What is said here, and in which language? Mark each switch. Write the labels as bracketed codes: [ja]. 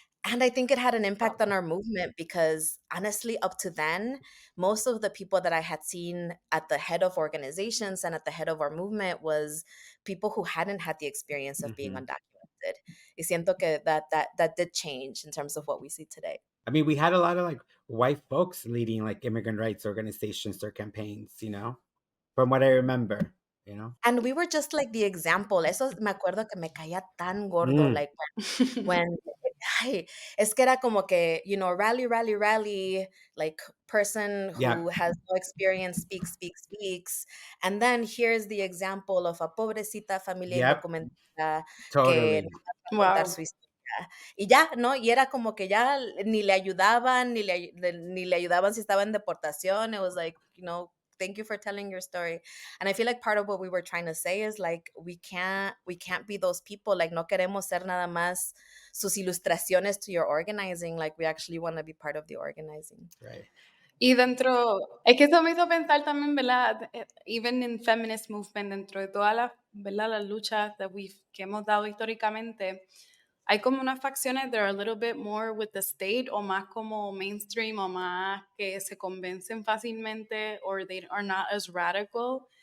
[en] And I think it had an impact on our movement because honestly, up to then, most of the people that I had seen at the head of organizations and at the head of our movement was people who hadn't had the experience of being Mhm. undocumented. [es] Y siento que [en] that did change in terms of what we see today. I mean, we had a lot of like white folks leading like immigrant rights organizations or campaigns, you know, from what I remember, you know. And we were just like the example. [es] Eso me acuerdo que me caía tan gordo, Mm, [en] like when [es] ay, es que era como que, [en] you know, rally, rally, rally, like person yeah, who has no experience speaks, speaks, speaks. And then here's the example of a [es] pobrecita familia [en] yep, [es] indocumentada que no va a contar [en] Wow. [es] su historia. Y ya, ¿no? Y era como que ya ni le ayudaban, ni le ayudaban si estaba en deportación. [en] It was like, you know, thank you for telling your story. And I feel like part of what we were trying to say is like we can't be those people. [es] Like no queremos ser nada más sus ilustraciones [en] to your organizing. Like we actually want to be part of the organizing. Right. [es] Y dentro, es que eso me hizo pensar también, ¿verdad? [en] Even in feminist movement, [es] dentro de todas las, ¿verdad? Las luchas que hemos dado históricamente, hay como unas facciones [en] that are a little bit more with the state [es] o más como mainstream o más que se convencen fácilmente [en] or they are not as radical.